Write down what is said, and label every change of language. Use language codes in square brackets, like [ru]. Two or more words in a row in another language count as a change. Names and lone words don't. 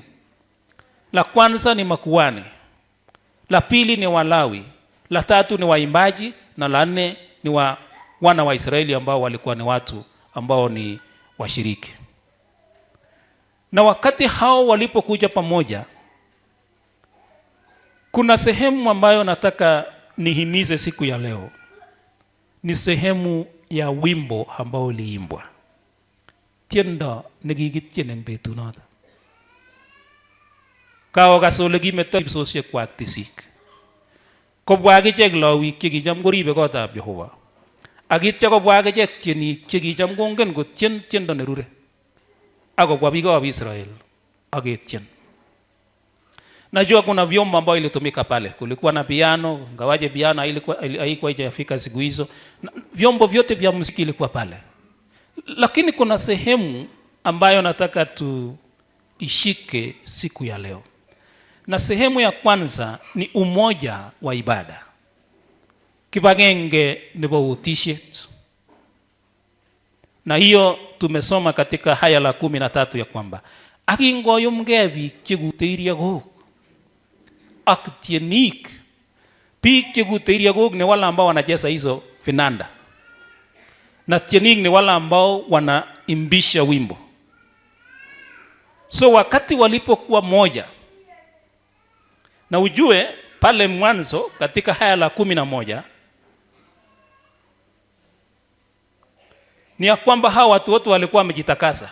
[sw] La kwanza ni makuhani, la pili ni Walawi, la tatu ni waimbaji, na la 4 ni wana wa Israeli ambao walikuwa ni watu ambao ni washiriki. Na wakati hao walipokuja pamoja, kuna sehemu ambayo nataka nihimize siku ya leo. Ni sehemu ya wimbo ambao uliimbwa. [kln] Tiendo nekikitien eng betunoto. Kao kasole kimeto kipsosiek kwak tisik. Kobwa akichek lawik chekicham koribe kotab Jehova. Akitya kobwa akichek tienik chekicham kongen kotien tiendo nerure. Akobwa biikab Israel aketien. [sw] Najua kuna vyombo ambao ilitumika pale. Kulikuwa na piano, ngawaje piano haikuwa haijafika siku hizo. Vyombo vyote vya muziki ilikuwa pale. Lakini kuna sehemu ambayo nataka tuishike siku ya leo. Na sehemu ya kwanza ni umoja wa ibada. [kln] Kibagenge nebo utishet. [sw] Na hiyo tumesoma katika haya la 13 ya kwamba [kln] akingoyumgei biik chekute iriakok ak tienik, biik chekute iriakok [sw] ni wale ambao wanacheza hizo vinanda, na tienik ni wale ambao wanaimbisha wimbo. So wakati walipokuwa moja, na ujue pale mwanzo katika haya la 11 ni ya kwamba hawa watu wote walikuwa wamejitakasa.